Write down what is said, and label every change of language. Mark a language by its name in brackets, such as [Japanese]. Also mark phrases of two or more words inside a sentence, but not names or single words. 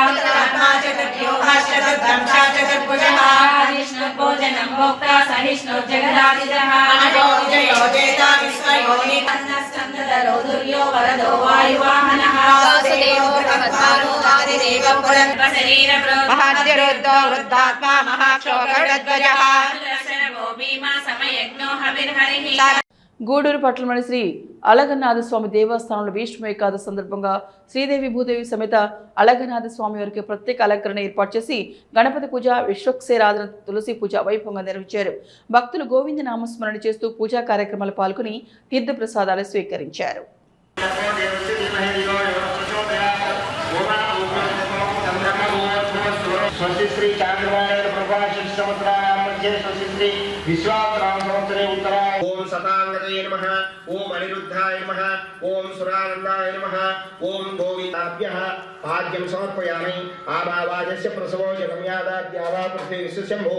[Sanskrit] चतुर्व्यूहश्चतुर्दंशः चतुर्भुजः विष्णुर्भोजनं भोक्ता सहिष्णुर्जगदादिदः अनयोजयो जेता विश्वयोनि अन्नस्कन्दधरो दुर्यो वरदो वायुवाहनः वासुदेवो भगवद्भानो आदिदेवो महाद्यरुद्धो वृद्धात्मा महाक्षोभगध्वजः [Telugu] గూడూరు పట్టణంలోని శ్రీ అలగనాథ స్వామి దేవస్థానంలో భీష్మ ఏకాదశి సందర్భంగా శ్రీదేవి భూదేవి సమేత అలగనాథ స్వామి వారికి ప్రత్యేక అలంకరణ ఏర్పాటు చేసి గణపతి పూజ, విశ్వక్సేనారాధన, తులసి పూజ వైభవంగా నిర్వహించారు. భక్తులు గోవింద నామస్మరణ చేస్తూ పూజా కార్యక్రమాలు పాల్గొని తీర్థ ప్రసాదాలు స్వీకరించారు. [Sanskrit] स्वस्ति श्री चांद्रमायण प्रभाषित समुद्रायां मध्ये स्वस्ति श्री विश्वावसुनाम संवत्सरे उत्तरायण ओम सतांगतये नमः ओम अनिरुद्धाय नमः ओम सुरानंदाय नमः ओम गोविन्दाभ्यः पाद्यं समर्पयामि आभावाजस्य प्रसवो जगम्यादाद्यावा पृथ्वी विश्वशम्भो